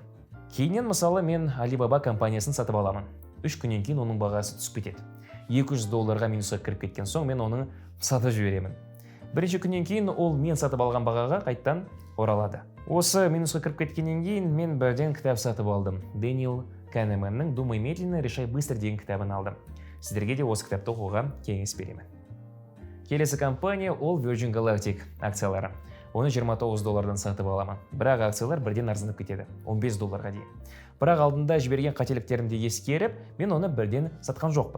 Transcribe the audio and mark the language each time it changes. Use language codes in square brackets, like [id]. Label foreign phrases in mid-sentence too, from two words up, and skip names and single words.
[kk] Кейіннен мысалы мен Alibaba компаниясын сатып аламын. 3 күннен кейін оның бағасы түсіп кетеді. $200 минусқа кіріп кеткен соң мен оны сатып жіберемін. Бірінші күннен кейін ол мен сатып алған бағаға қайттан оралады. Осы минусқа кіріп кеткеннен кейін мен бірден кітап сатып алдым. Дэниел Канеманның «Думай медленно, решай быстро» деген кітабын алдым. Сіздерге де осы кітапты оқуға кеңес беремін. Келесі компания ол Virgin Galactic акциялары. Оны $29 сатып аламын. Бірақ акциялар бірден арзандап кетеді, $15 дейін. Бірақ алдында жіберген қателіктерімді ескеріп, мен оны бірден сатқан жоқпын.